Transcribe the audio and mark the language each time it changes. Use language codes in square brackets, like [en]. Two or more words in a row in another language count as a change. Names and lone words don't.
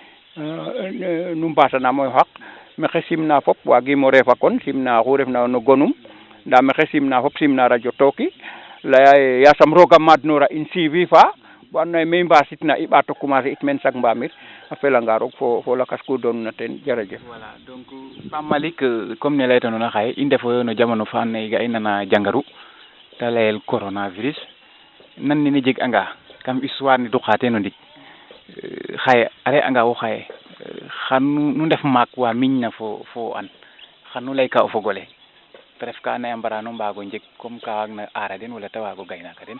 [srr] nu mbaasanaam o xaq maxey simna fop waagiim o refa kon simna oxu refna no gonum nda maxey simna fop simna radio Toki laya ye yasam roog a maadnoora in suivi fa bo andoona yee me i mbasitna i ɓaato commencer it meen Sak Mbamir a felanga roog fo lakas ku doonuna teen jerejef. [fr] Voilà donc [srr] Pape Malick comme ne laytanoona xaye i ndefoyo no jamano fa andoona yee ga i nana jangaru ta layel coronavirus nan nene jeg'anga kam histoire ne duqa teen o ndik xaye a re'anga wo xaye xan nu ndef maak wa miñna fo an xan nu layka o fog ole te ref ka andoona yee a mbarano mbaago njeg comme ka waagna aara den wala ta waago gaynaaka den.